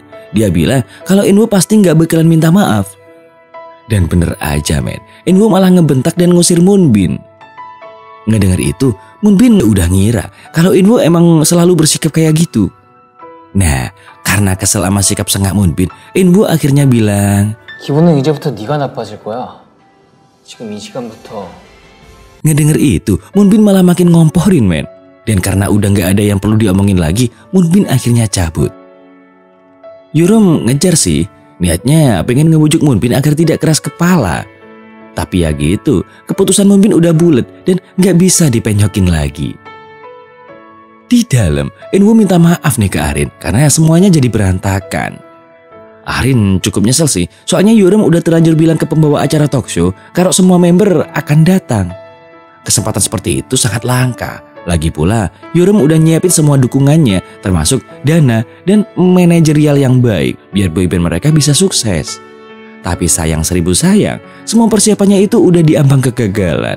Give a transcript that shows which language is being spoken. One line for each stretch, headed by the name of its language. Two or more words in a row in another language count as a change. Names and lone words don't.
Indonesian: Dia bilang kalau Enwo pasti gak bakalan minta maaf. Dan bener aja men, Enwo malah ngebentak dan ngusir Moonbin. Ngedenger itu, Moonbin udah ngira kalau Enwo emang selalu bersikap kayak gitu. Nah, karena kesel sama sikap sengak Moonbin, Enwo akhirnya bilang,
Korean: 기분은 이제부터 네가 나빠질 거야. 지금 이 시간부터.
Indonesian: Ngedenger itu, Moonbin malah makin ngomporin men. Dan karena udah gak ada yang perlu diomongin lagi, Moonbin akhirnya cabut. Yoram ngejar sih, niatnya pengen ngebujuk Moonbin agar tidak keras kepala. Tapi ya gitu, keputusan Moonbin udah bulet dan gak bisa dipenyokin lagi. Di dalam, Enwo minta maaf nih ke Arin karena semuanya jadi berantakan. Arin cukup nyesel sih, soalnya Yoram udah terlanjur bilang ke pembawa acara
English: talk show
Indonesian: kalau semua member akan datang. Kesempatan seperti itu sangat langka. Lagi pula, Yoram udah nyiapin semua dukungannya, termasuk dana dan manajerial yang baik, biar boyband mereka bisa sukses. Tapi sayang seribu sayang, semua persiapannya itu udah diambang kegagalan.